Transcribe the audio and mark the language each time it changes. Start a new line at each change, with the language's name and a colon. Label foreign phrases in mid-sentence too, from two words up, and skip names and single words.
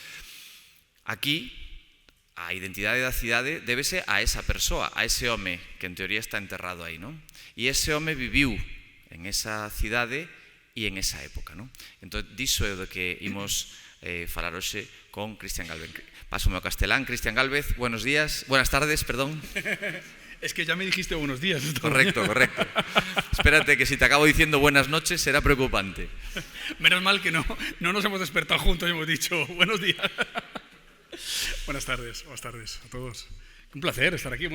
Galician: Aquí, a identidade da cidade débese a esa persoa, a ese home que en teoría está enterrado aí, non? E ese home viviu en esa cidade e en esa época, non? Entón, diso é do que imos falar hoxe con Cristian Gálvez. Pásome ao castelán.
Spanish: Cristian Gálvez, buenas tardes, perdón. Es que ya me dijiste buenos días. Correcto. Espérate, que si te acabo diciendo buenas noches será preocupante. Menos mal que no nos hemos despertado juntos y hemos dicho buenos días. Buenas tardes a todos. Un placer estar aquí.